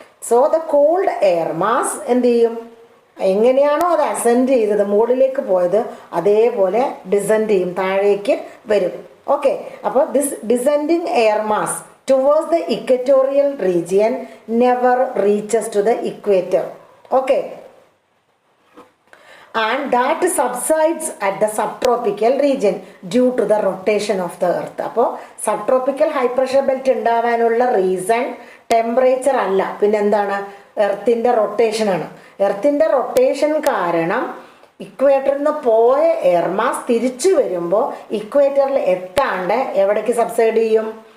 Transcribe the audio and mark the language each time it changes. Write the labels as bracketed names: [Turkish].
[Malayalam] So the cooled air mass എന്ത് ചെയ്യും? എങ്ങനെയാണോ അത് അസെൻഡ് ചെയ്തത്, മുകളിലേക്ക് പോയത്, അതേപോലെ ഡിസെൻഡ് ചെയ്യും, താഴേക്ക് വരും. [English] Okay, അപ്പോൾ this descending air mass towards the equatorial region never reaches to the equator. Okay, and that subsides at the subtropical region due to the rotation of the earth. [Malayalam] അപ്പോൾ സബ്ട്രോപ്പിക്കൽ high pressure belt ഉണ്ടാവാനുള്ള reason temperature അല്ല, പിന്നെന്താണ്? എർത്തിൻ്റെ റൊട്ടേഷനാണ്. എർത്തിൻ്റെ rotation കാരണം ഇക്വേറ്ററിൽ നിന്ന് പോയ air mass തിരിച്ചു വരുമ്പോൾ ഇക്വേറ്ററിൽ എത്താണ്ട് എവിടേക്ക് സബ്സൈഡ് ചെയ്യും?